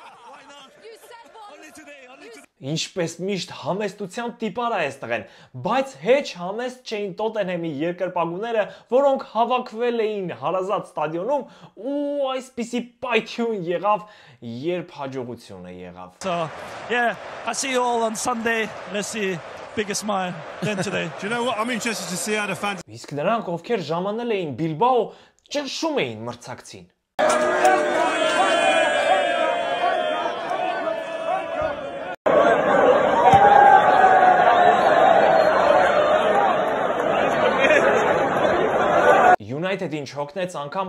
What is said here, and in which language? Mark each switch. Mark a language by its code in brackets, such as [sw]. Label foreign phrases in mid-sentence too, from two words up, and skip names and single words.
[hy] Ինչպես միշտ համեստության տիպար է այս տղեն, բայց հեչ համեստ չէին Տոտենհեմի երկրպագուները, որոնք հավաքվել էին հարազատ ստադիոնում ու այսպիսի պայթյուն եղավ, երբ հաջողությունը եղավ։ [en] So, yeah, I see you all on Sunday. Let's see bigger smile than today. Do you know what? I'm interested to see how the fans. [hy] Իսկ նրանք, ովքեր ժամանել էին Բիլբաո, ճնշում էին մրցակցին։ Յունայթեդին չօգնեց անգամ